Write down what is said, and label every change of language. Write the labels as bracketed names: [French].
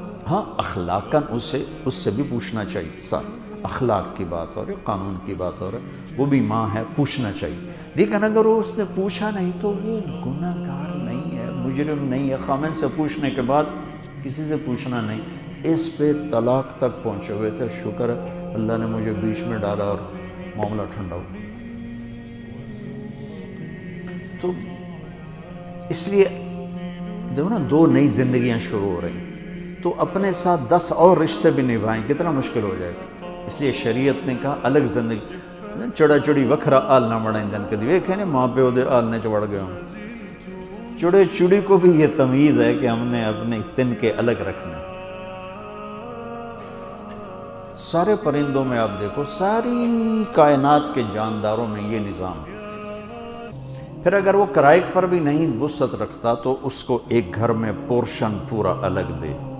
[Urdu] ہاں اخلاقاً اس سے بھی پوچھنا چاہیے، اخلاق کی بات ہو رہی ہے، قانون کی بات ہو رہی ہے، وہ بھی ماں ہے، پوچھنا چاہیے، لیکن اگر وہ اس نے پوچھا نہیں تو وہ گناہ گار نہیں ہے، مجرم نہیں ہے۔ خاوند سے پوچھنے کے بعد کسی سے پوچھنا نہیں، اس پہ طلاق تک پہنچے ہوئے تھے، شکر ہے اللہ نے مجھے بیچ میں ڈالا اور معاملہ ٹھنڈا ہو۔ تو اس لیے دیکھو نا، دو نئی زندگیاں شروع ہو رہی ہیں، تو اپنے ساتھ 10 اور رشتے بھی نبھائیں، کتنا مشکل ہو جائے گا۔ اس لیے شریعت نے کہا الگ زندگی، [Punjabi] چڑا چڑی وکھرا آلنا بڑھائیں کدی ویکھے نے ماں پیو دے آلنے چ وڑ گئے ہوں. [Urdu] چڑے چڑی کو بھی یہ تمیز ہے کہ ہم نے اپنے تن کے الگ رکھنے. سارے پرندوں میں آپ دیکھو، ساری کائنات کے جانداروں میں یہ نظام ہے. پھر اگر وہ کرائے پر بھی نہیں وسعت رکھتا تو اس کو ایک گھر میں پورشن پورا الگ دے.